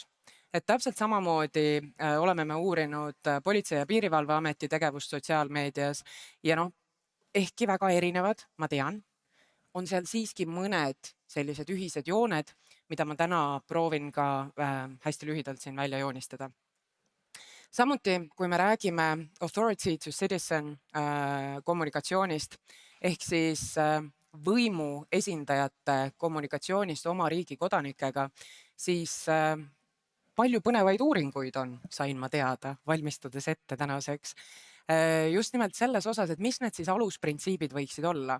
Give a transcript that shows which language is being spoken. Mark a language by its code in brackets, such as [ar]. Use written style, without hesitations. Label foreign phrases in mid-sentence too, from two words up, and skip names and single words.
[et] Et täpselt samamoodi oleme me uurinud Politsei- ja Piirivalveameti tegevust sotsiaalmeedias ja ehkki väga erinevad, ma tean, on seal siiski mõned sellised ühised jooned, mida ma täna proovin ka hästi lühidalt siin välja joonistada. Samuti, kui me räägime [en] authority to citizen [et] kommunikatsioonist, ehk siis võimu esindajate kommunikatsioonist oma riigi kodanikega, siis palju põnevaid uuringuid on, sain ma teada, valmistudes ette tänaseks. Just nimelt selles osas, et mis need siis alusprintsiibid võiksid olla.